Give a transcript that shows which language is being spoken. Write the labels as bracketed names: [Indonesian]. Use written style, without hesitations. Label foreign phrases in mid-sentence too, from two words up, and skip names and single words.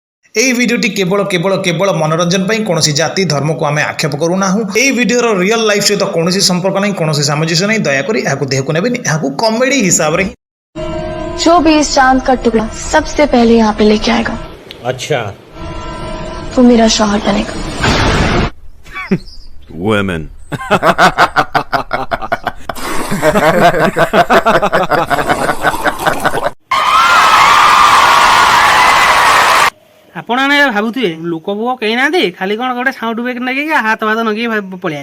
[Odia] ଏହି ଭିଡିଓଟି କେବଳ କେବଳ କେବଳ ମନୋରଞ୍ଜନ ପାଇଁ କୌଣସି ଜାତି ଧର୍ମକୁ ଆମେ ଆକ୍ଷେପ କରୁନାହୁଁ। এই ଭିଡିଓର ରିଅଲ ଲାଇଫ ସହିତ କୌଣସି ସମ୍ପର୍କ ନାହିଁ, କୌଣସି ସାମଞ୍ଜସ୍ୟ ନାହିଁ। ଦୟାକରି ଏହାକୁ ଦେହକୁ ନେବେନି, ଏହାକୁ କମେଡି ହିସାବରେ [Hindi] जो भी इस चांद का टुकड़ा सबसे पहले यहाँ पे लेके आएगा, अच्छा, वो मेरा शौहर बनेगा। Women. [Odia] ଆପଣ ଭାବୁଥିବେ ଲୋକ ପୁଅ କେହି ନାହାନ୍ତି, ଖାଲି କଣ ଗୋଟେ ସାଉଣ୍ଡ ବ୍ୟାଗ ନଗେଇକି ହାତ ଭାତ ନଗେଇ ପଳେଇବା।